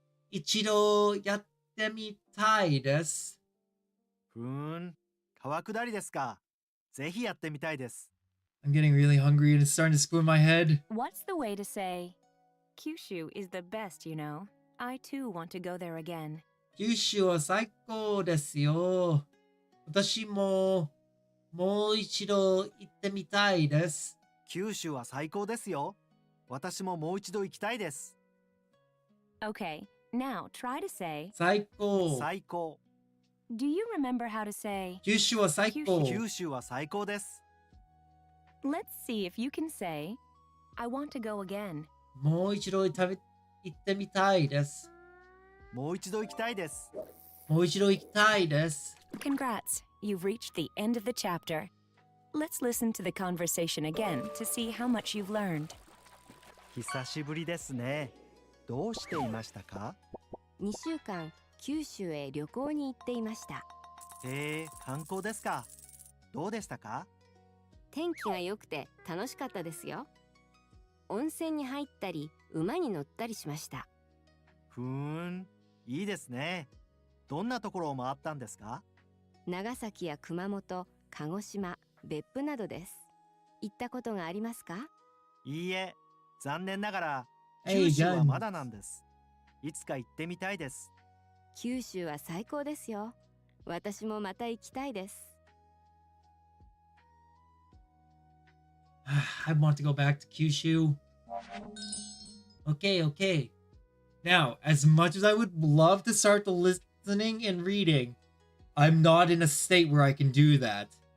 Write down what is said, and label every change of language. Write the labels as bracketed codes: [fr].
[ja] 一度やってみたいです。川下りですか。ぜひやってみたいです。 [en] I'm getting really hungry and it's starting to spin my head. What's the way to say Kyushu is the best, you know? I too want to go there again. [ja] 九州は最高ですよ。私ももう一度行ってみたいです。九州は最高ですよ。私ももう一度行きたいです。 [en] Okay, now try to say, [ja] 最高。最高。 [en] do you remember how to say, [ja] 九州は最高。九州は最高です。 [en] let's see if you can say, I want to go again. [ja] もう一度行ってみたいです。もう一度行きたいです。もう一度行きたいです。 [en] Congrats, you've reached the end of the chapter. Let's listen to the conversation again to see how much you've learned. [ja] 久しぶりですね。どうしていましたか？ 2週間九州へ旅行に行っていました。へえ、観光ですか。どうでしたか？天気が良くて楽しかったですよ。温泉に入ったり馬に乗ったりしました。ふーん、いいですね。どんなところを回ったんですか？長崎や熊本、鹿児島、別府などです。行ったことがありますか？いいえ、残念ながら [en] Hey, [ja] 九州は [en] guns. [ja] まだなんです。いつか行ってみたいです。九州は最高ですよ。私もまた行きたいです。 [en] I want to go back to Kyushu. Okay, okay. Now, as much as I would love to start the listening and reading, I'm not in a state where I can do that.